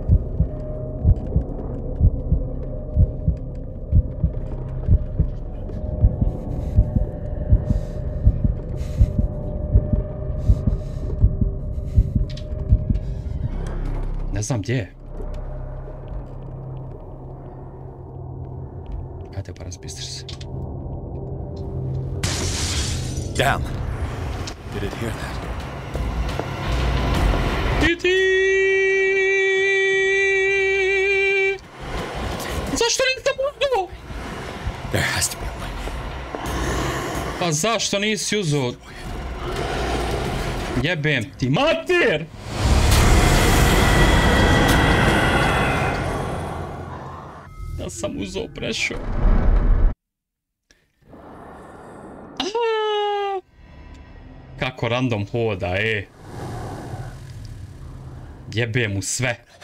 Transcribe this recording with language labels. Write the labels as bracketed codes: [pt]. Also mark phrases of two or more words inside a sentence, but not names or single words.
[bs] Ne znam gdje je. Ajde pa razbistri se. [en] Damn! Did it hear that? [bs] Zašto nisam uzeo? [en] There has to be a way. [bs] Pa zašto nisi uzeo? Jebem ti mater! Da sam uzeo prešao. Kako random hoda, Jebe mu sve.